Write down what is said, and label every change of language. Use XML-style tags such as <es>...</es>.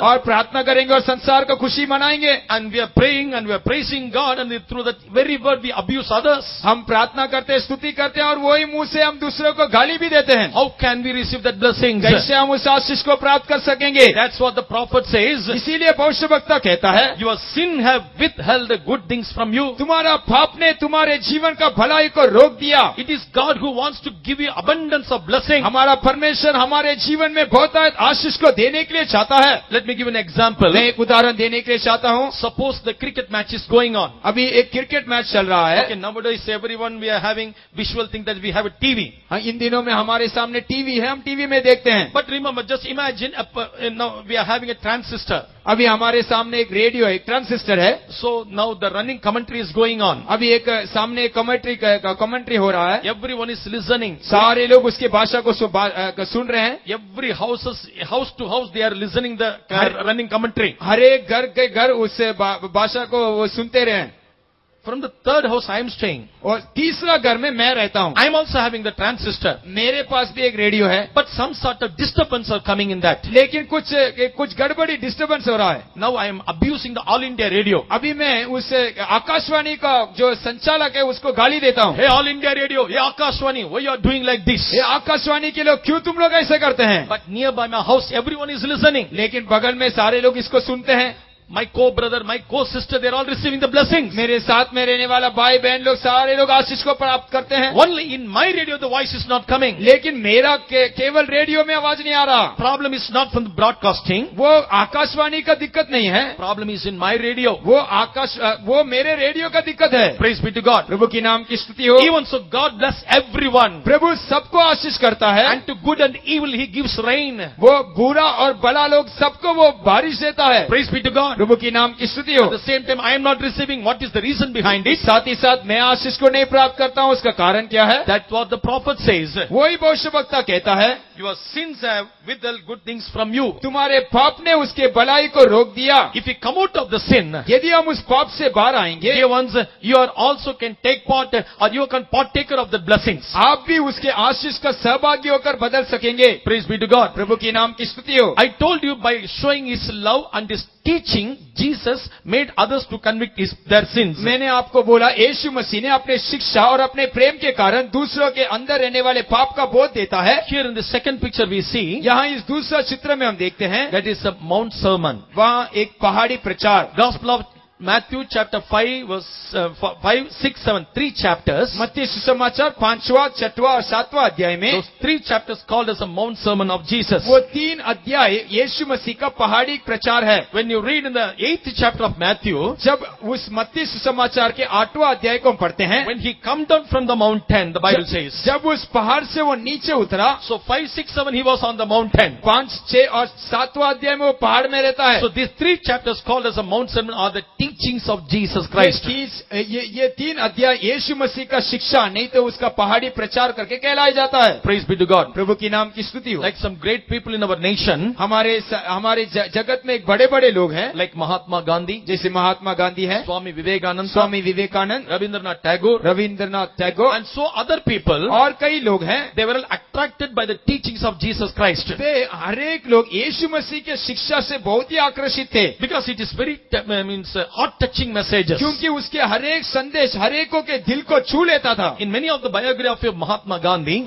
<hi>और प्रार्थना करेंगे और संसार को खुशी मनाएंगे।</hi> <en>And we are praying and we are praising God, and through that very word we abuse others.</en> <hi>हम प्रार्थना करते हैं, स्तुति करते हैं, और वही मुंह से हम दूसरों को गाली भी देते हैं।</hi> <en>How can we receive that blessing?</en> <hi>कैसे हम उस आशीष को प्राप्त कर सकेंगे?</hi> <en>That's what the prophet says.</en> <hi>इसीलिए भविष्यवक्ता कहता है,</hi> <en>Your sin have withheld the good things from you.</en> <hi>तुम्हारा पाप ने तुम्हारे जीवन का भलाई को रोक दिया।</hi> <en>It is God who wants to give you abundance of blessing.</en> <hi>हमारा परमेश्वर हमारे जीवन में बहुत आशीष को देने के लिए चाहता है।</hi> <en>Let me give an example.</en> <hi>मैं एक उदाहरण देने के लिए चाहता हूँ।</hi> <en>Suppose the cricket match is going on.</en> <hi>अभी एक क्रिकेट मैच चल रहा है।</hi> <en>Okay, nowadays everyone we are having visual thing that we have a TV.</en> <hi>हाँ, इन दिनों में हमारे सामने टीवी है, हम टीवी में देखते हैं।</hi> <en>But remember, just imagine now we are having a transistor.</en> <hi>अभी हमारे सामने एक रेडियो है, एक ट्रांजिस्टर है।</hi> <en>So now the running commentary is going on.</en> <hi>अभी एक सामने कमेंट्री हो रहा है।</hi> <en>Everyone is listening.</en> <hi>सारे लोग उसकी भाषा को सुन रहे हैं।</hi> <en>Every house to house they are listening the running commentary.</en> <hi>हर एक घर के घर उस भाषा को वो सुनते रहे हैं।</hi> <en>From the third house I am staying.</en> <hi>और तीसरा घर में मैं रहता हूँ।</hi> <en>I am also having the transistor.</en> <hi>मेरे पास भी एक रेडियो है,</hi> <en>But some sort of disturbance are coming in that.</en> <hi>लेकिन कुछ गड़बड़ी डिस्टर्बेंस हो रहा है।</hi> <en>Now I am abusing the All India Radio.</en> <hi>अभी मैं उस आकाशवाणी का जो संचालक है उसको गाली देता हूँ।</hi> <en>Hey All India Radio, hey Akashwani, why you are doing like this?</en> <hi>ये आकाशवाणी के लोग, क्यों तुम लोग ऐसे करते हैं?</hi> <en>But nearby my house everyone is listening.</en> <hi>लेकिन बगल में सारे लोग इसको सुनते हैं।</hi> <en>my co-brother, my co-sister, they're all receiving the blessings.</en> <hi>मेरे साथ में रहने वाला भाई बहन लोग सारे लोग आशीष को प्राप्त करते हैं,</hi> <en>Only in my radio the voice is not coming.</en> <hi>लेकिन मेरा केवल रेडियो में आवाज नहीं आ रहा।</hi> <en>Problem is not from the broadcasting.</en> <hi>वो आकाशवाणी का दिक्कत नहीं है,</hi> <en>Problem is in my radio.</en> <hi>वो मेरे रेडियो का दिक्कत है।</hi> <en>Praise be to God.</en> <hi>प्रभु की नाम की स्तुति हो।</hi> <en>Even so, God bless everyone.</en> <hi>प्रभु सबको आशीष करता है,</hi> <en>And to good and evil He gives rain.</en> <hi>वो बुरा और भला लोग सबको वो बारिश देता है।</hi> <en>Praise be to God.</en> <hi>प्रभु की नाम की स्तुति हो।</hi> <en>At the same time, I am not receiving. What is the reason behind it?</en> <hi>साथ ही साथ मैं आशीष को नहीं प्राप्त करता हूँ, उसका कारण क्या है?</hi> <en>That's what the prophet says.</en> <hi>वही भविष्यवक्ता कहता है,</hi> <en>Your sins have withheld good things from you.</en> <hi>तुम्हारे पाप ने उसके भलाई को रोक दिया।</hi> <en>If you come out of the sin,</en> <hi>यदि हम उस पाप से बाहर आएंगे,</hi> <en>dear ones, you are also can take part or you can partaker of the blessings.</en> <hi>आप भी उसके आशीष का सहभागी होकर बदल सकेंगे।</hi> <en>Praise be to God.</en> <hi>प्रभु की नाम की स्तुति हो।</hi> <en>I told you by showing His love and His teaching, Jesus made others to convict their sins.</en> <hi>मैंने आपको बोला यीशु मसीह ने अपने शिक्षा और अपने प्रेम के कारण दूसरों के अंदर रहने वाले पाप का बोध देता है।</hi> <en>Here in the second picture we see</en> <hi>यहाँ इस दूसरा चित्र में हम देखते हैं,</hi> <en>that is a Mount Sermon.</en> <hi>वहाँ एक पहाड़ी प्रचार।</hi> <en>Gospel of Matthew chapter 5 verse 5, 6, 7, 3 chapters.</en> <hi>मत्ती सुसमाचार 5वां, 6वां और 7वां अध्याय में</hi> <en>Those 3 chapters called as a Mount Sermon of Jesus.</en> <hi>वो 3 अध्याय यीशु मसीह का पहाड़ी प्रचार है।</hi> <en>When you read in the 8th chapter of Matthew,</en> <hi>जब उस मत्ती सुसमाचार के 8वां अध्याय को हम पढ़ते हैं,</hi> <en>when He come down from the mountain, the Bible says.</en> <hi>जब उस पहाड़ से वो नीचे उतरा,</hi> <en>So 5, 6, 7 He was on the mountain.</en> <hi>5, 6 और 7वां अध्याय में वो पहाड़ में रहता है।</hi> <en>So these 3 chapters called as a Mount Sermon are the teachings of Jesus Christ.</en> <hi>ये 3 अध्याय यीशु मसीह का शिक्षा, नहीं तो उसका पहाड़ी प्रचार करके कहलाया जाता है।</hi> <en>Praise be to God.</en> <hi>प्रभु की नाम की स्तुति हो।</hi> <en>Like some great people in our nation,</en> <hi>हमारे जगत में एक बड़े बड़े लोग हैं,</hi> <en>like Mahatma Gandhi,</en> <hi>जैसे महात्मा गांधी है,</hi> <en>Swami Vivekananda,</en> <hi>Swami Vivekananda,</hi> <en>Rabindranath Tagore,</en> <hi>Rabindranath Tagore</hi> <en>and so other people,</en> <hi>और कई लोग हैं।</hi> <en>they were all attracted by the teachings of Jesus Christ.</en> <hi>वे हर एक लोग यीशु मसीह के शिक्षा से बहुत ही आकर्षित थे,</hi> <en>Because it is very, heart-touching messages.</en> <hi>क्योंकि उसके हर एक संदेश हर एकों के दिल को छू लेता था।</hi> <en>In many of the biography of Mahatma Gandhi,</en>